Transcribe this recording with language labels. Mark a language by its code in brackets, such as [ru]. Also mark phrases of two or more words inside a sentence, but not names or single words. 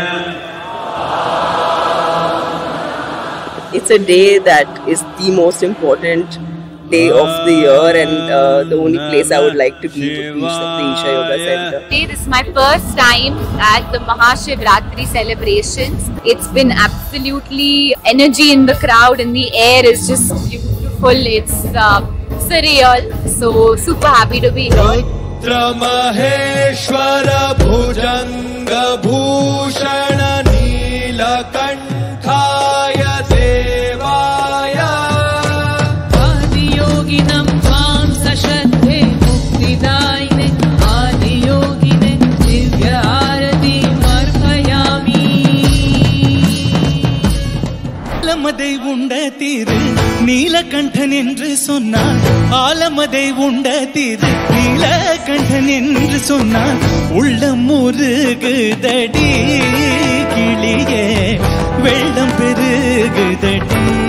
[en] It's a day that is the most important day of the year, and the only place I would like to be to teach the Isha Yoga Center. This is my first time at the Mahashivratri celebrations. It's been absolutely energy in the crowd, and the air is just beautiful. It's surreal. So super happy to be here. [sa] महेश्वर भुजङ्ग भूषण नीलकण्ठाय देवाय आदियोगिनं त्वं साक्षाद् मुक्तिदायिने आदियोगिने दिव्य आरति मर्पयामि [ta] ஆலமதை உண்ட திரு நீலகண்டன் என்று சொன்னான். ஆலமதை உண்ட திரு நீலகண்டன் என்று சொன்னான். உள்ளம் முருகுதடி கிளியே வெள்ளம் பெருகுதடி.